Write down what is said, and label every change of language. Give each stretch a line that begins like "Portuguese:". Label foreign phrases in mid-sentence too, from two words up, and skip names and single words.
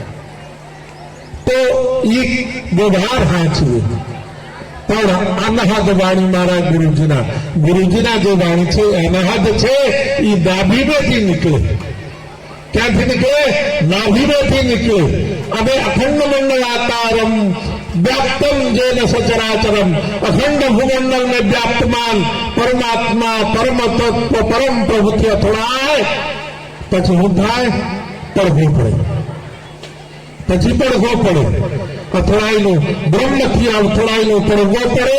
Gujarati: તો એ વ્યવહાર હાંચવે. પણ અનહદ વાણી મારા ગુરુજીના જે વાણી છે અનહદ છે, એ નાભીમાંથી નીકળે. ક્યાંથી નીકળે? નાભીમાંથી નીકળે.
Sanskrit: અને અખંડ મંડલાકારમ व्याप्तम जेन सचराचरम.
Hindi: अखंड भूमंडल में व्याप्तमान परमात्मा परम तत्व परम प्रभु થી
Gujarati: અથડાય પછી શું થાય? પડઘો પડે. પછી પડઘો પડે. અથડાયેલું બ્રહ્મથી અથડાયેલું પડઘો પડે.